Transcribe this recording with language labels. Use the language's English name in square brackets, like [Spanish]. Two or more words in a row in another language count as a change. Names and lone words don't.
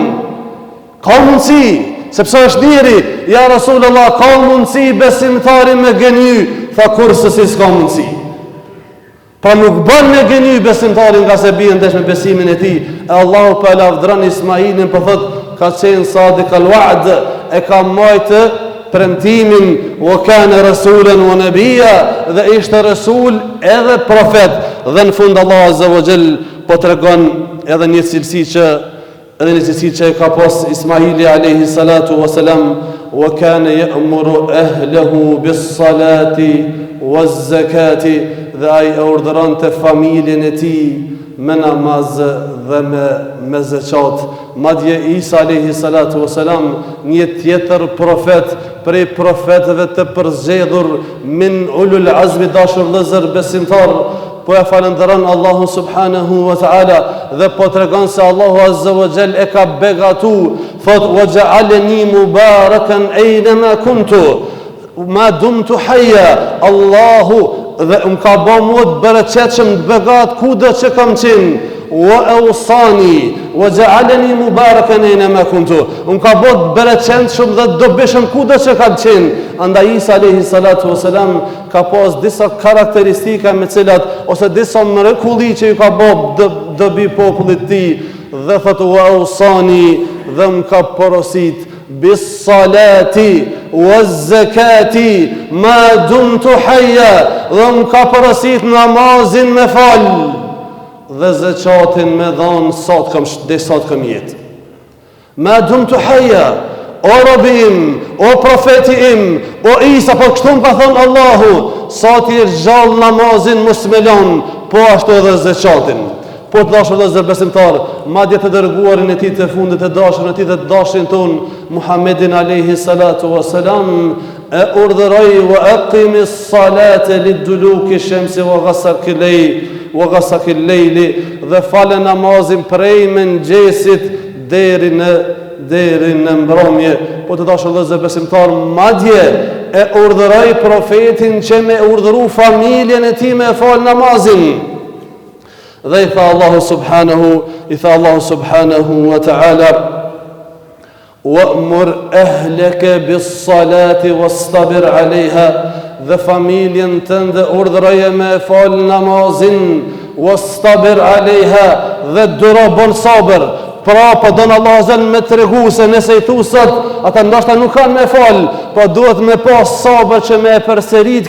[Albanian] Ka mundësi, sepse është njeri. [Arabic] يا رسول الله, [Albanian] ka mundësi besimtari me gënjy? Tha kurse si s'ka mundësi. Pa nuk bën me gënjy besimtarin nga se bie ndesh me besimin e tij. E Allahu pa lavdron Ismailin, po thot ka qenë [Arabic] صادق الوعد, [Albanian] e ka majtë premtimin, [Arabic] وكان رسولا نبيا, [Albanian] dhe ishte rasul edhe profet. Dhe në fund Allah [Arabic] عز وجل [Albanian] po tregon edhe një cilësi që e ka pas Ismaili [Arabic] عليه الصلاة والسلام, وكان يأمر أهله بالصلاة والزكاة, [Albanian] dhe ai e urdhëronte familjen e tij me namaz dhe me zeqat. Madje Isa [Arabic] عليه الصلاة والسلام, [Albanian] një tjetër profet prej profetëve të përzgjedhur [Arabic] من أولي العزم, [Albanian] dashur vëllezër besimtar, po e falenderon Allahu [Arabic] سبحانه وتعالى [Albanian] dhe po tregon se Allahu [Arabic] عز وجل [Albanian] e ka begatu, thot [Arabic] وجعلني مباركا أين ما كنت ما دمت حيا, [Albanian] Allahu dhe më ka bë mua të bereqetshëm të begat kudo që kam qenë. [Arabic] وأوصاني وجعلني مباركا أين ما كنت, [Albanian] më ka bë të bereqetshëm dhe të dobishëm kudo që kam qenë. Andaj Isa [Arabic] عليه الصلاة والسلام [Albanian] ka pas disa karakteristika me cilat, ose disa mrekulli që i ka bë dobi popullit të tij, dhe thot [Arabic] وأوصاني, [Albanian] dhe më ka porosit [Arabic] بالصلاة والزكاة ما دمت حيا, [Albanian] dhe më ka porosit namazin me fal dhe zakatin me dhon sa të kam jetë. [Arabic] ما دمت حيا, [Albanian] o robim, o profeti im, o Isa, po kështu më ka thonë Allahu, sa ti gjallë namazin mos me lën, po ashtu edhe zakatin. Po të dashur vëllezër besimtar, madje të dërguarin e tij të fundit, të dashurin e tij, të dashin ton Muhammedin [Arabic] عليه الصلاة والسلام, [Albanian] e urdhëroi [Arabic] وأقم الصلاة لدلوك الشمس وغسق الليل, [Albanian] dhe falë namazin prej mëngjesit deri në mbrëmje. Po të dashur vëllezër besimtar, madje e urdhëroi profetin që me urdhëru familjen e tij me fal namazin. Dhe i tha Allahu [Arabic] سبحانه وتعالى, وأمر أهلك بالصلاة واصطبر عليها, [Albanian] dhe familjen tënde urdhëroje me fal namazin, [Arabic] واصطبر عليها, [Albanian] dhe duro bon sabër. Pra, po donë Allah azza me tregu se nëse i thu sot, ata ndoshta nuk kanë me fal, po duhet me pas sabër që me përsërit